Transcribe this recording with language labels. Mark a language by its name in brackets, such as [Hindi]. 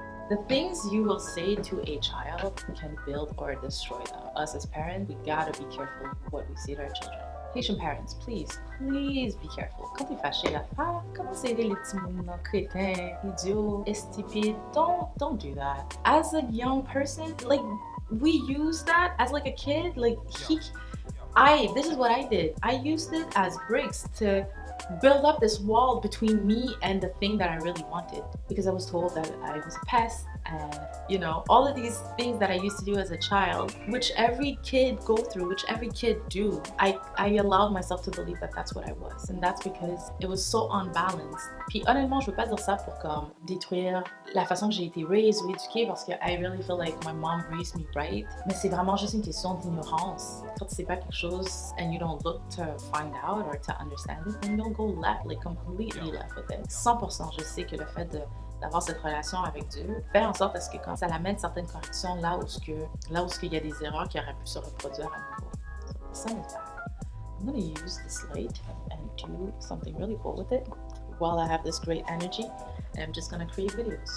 [English] The things you will say to a child can build or destroy them. Us as parents, we gotta be careful what we say to our children. Haitian parents, please be careful. [French] Quand t'es fâché, là, ah, comment c'est les petits mots, crétins, idiots, stupid. [English] Don't do that. As a young person, like, we use that as like a kid, like, this is what I did. I used it as bricks to build up this wall between me and the thing that I really wanted, because I was told that I was a pest, and all of these things that I used to do as a child, which every kid go through, which every kid do. I allowed myself to believe that that's what I was, and that's because it was so unbalanced. [French] Puis honnêtement, je veux pas dire ça pour comme détruire la façon que j'ai été [English] raised [French] ou éduquée, parce que [English] I really feel like my mom raised me right. [French] Mais c'est vraiment juste une question d'ignorance. Quand tu sais pas quelque chose [English] and you don't look to find out or to understand it, then you'll go left, like completely left with it. [French] 100%, je sais que le fait d'avoir cette relation avec Dieu fait en sorte à ce que quand ça amène certaines corrections là où il y a des erreurs qui auraient pu se reproduire à nouveau. [English] So the sun is back. I'm going to use the slate and do something really cool with it while I have this great energy, and I'm just going to create videos.